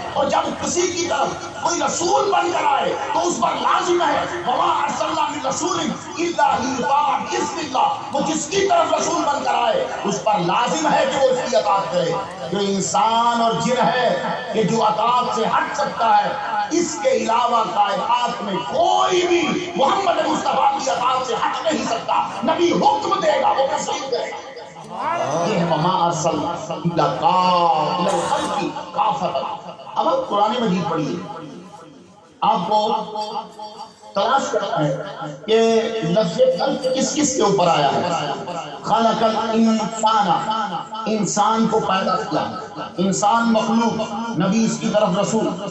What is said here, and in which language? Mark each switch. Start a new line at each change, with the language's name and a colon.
Urdu: اور جب کسی کی طرف کوئی رسول بن کر آئے تو اس پر لازم ہے
Arabic: وما ارسلنا من رسول الا لیطاع باذن اللہ.
Urdu: وہ جس کی طرف رسول بن کر آئے اس پر لازم ہے کہ وہ اس کی اطاعت کرے. جو انسان اور جن ہے کہ جو اطاعت سے ہٹ سکتا ہے، اس کے علاوہ کائنات میں کوئی بھی محمد مصطفیٰ کی اطاعت سے ہٹ نہیں سکتا. نبی حکم دے گا وہ تسلیم کرے گا. یہ ہے
Arabic: وما ارسلنا الا الخلق کافۃ.
Urdu: اب آپ قرآن مجید پڑھیے، آپ کو تلاش کرنا ہے کہ لفظ خلق کس کے اوپر آیا ہے.
Arabic: خلق الانسان،
Urdu: انسان کو پیدا کیا، انسان مخلوق، نبی اس کی طرف رسول.